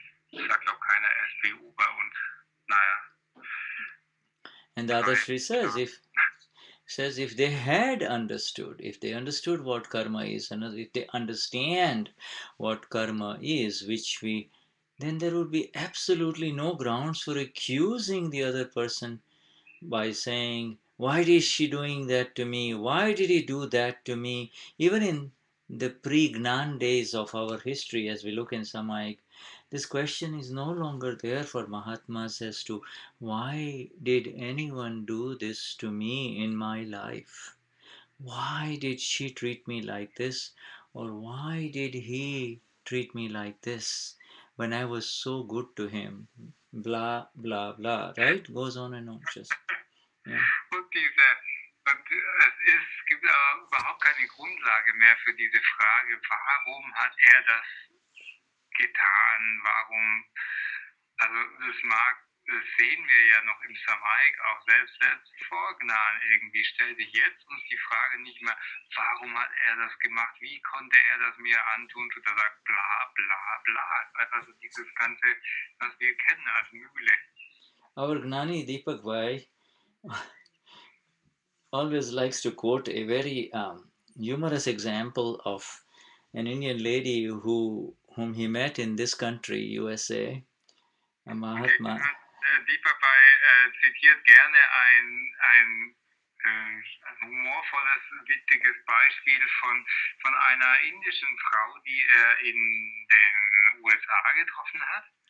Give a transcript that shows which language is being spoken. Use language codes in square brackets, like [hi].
[de] Ich sag glaube keiner SPU bei uns. Naja. [en] And Dadashri says if they had understood, if they understood what karma is, and if they understand what karma is, then there would be absolutely no grounds for accusing the other person by saying, Why is she doing that to me? Why did he do that to me? Even in the pre-Gnan days of our history, as we look in Samaik, this question is no longer there for Mahatmas as to why did anyone do this to me in my life? Why did she treat me like this? Or why did he treat me like this when I was so good to him? Blah, blah, blah, right? Goes on and on, just, yeah. [de] Es gibt aber überhaupt keine Grundlage mehr für diese Frage, warum hat er das getan, warum, also das sehen wir ja noch im Samaik, auch selbst vor Gnan irgendwie, stellt sich jetzt uns die Frage nicht mehr, warum hat er das gemacht, wie konnte er das mir antun, und er sagt bla bla bla, einfach so dieses Ganze, was wir kennen als Mühle. [en] Our Gnani Deepak Bhai always likes to quote a very humorous example of an Indian lady whom he met in this country, USA, a Mahatma. [de] Deepak Bhai zitiert gerne ein humorvolles, witziges Beispiel von einer indischen Frau, die er in den USA getroffen hat.